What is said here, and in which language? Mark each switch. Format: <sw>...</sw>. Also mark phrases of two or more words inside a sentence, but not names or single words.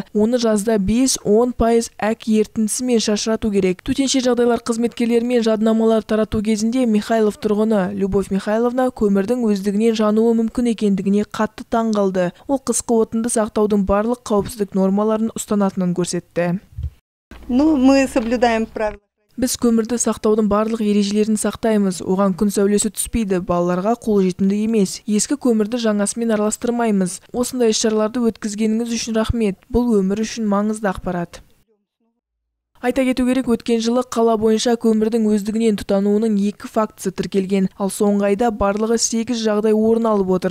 <kk>Оны жазда 5-10% әк ертіндісімен шашырату керек. Төтенше жағдайлар қызметкерлерімен жадынамалар тарату кезінде Михайлов тұрғыны Любовь Михайловна көмірдің өздігінен жануы мүмкін екендігіне қатты таң қалды. Ол қысқы отынды сақтаудың барлық қауіпсіздік нормаларын ұстанатынын көрсетті.</kk> <ru>Мы соблюдаем правила.</ru> <kk>Біз көмірді сақтаудың барлық ережелерін сақтаймыз. Оған күн сәулесі түспейді, балаларға қолжетімді емес. Ескі көмірді жаңасымен араластырмаймыз. Осындай іс-шараларды өткізгеніңіз үшін рахмет. Бұл өмір үшін маңызды ақпарат. Айта кету керек, өткен жылы қала бойынша көмірдің өздігінен тұтануының 2 фактісі тіркелген, ал соңғы айда барлығы 8 жағдай орын алып отыр.</kk>